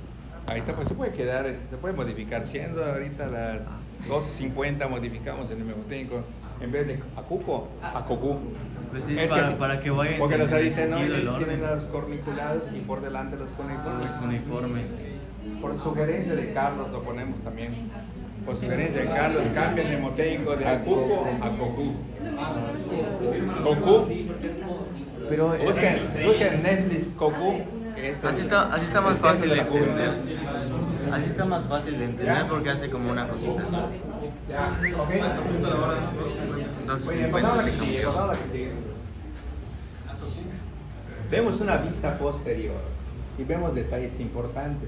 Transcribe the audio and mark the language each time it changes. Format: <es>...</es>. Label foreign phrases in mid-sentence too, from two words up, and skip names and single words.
<es>Ahí está, pues se puede quedar, se puede modificar. Siendo ahorita las 12:50, modificamos el mnemotécnico. En vez de a Cuco, a Cocu. Pues sí, Es para que vayan. Porque los el aritenoides orden. tienen los corniculados y por delante los cuneiformes. Los uniformes. Por sugerencia de Carlos lo ponemos también. Por sugerencia de Carlos, cambia el mnemoteico de Acuco a Cocu. Cocu. Pero Busquen en Netflix Cocu. así está más fácil de entender. Así está más fácil de entender porque hace como una cosita. Ya, ok. Muy bien, 250 pasamos a la que se sigue, cambió. pasamos a la que sigue. Vemos una vista posterior y vemos detalles importantes.</es>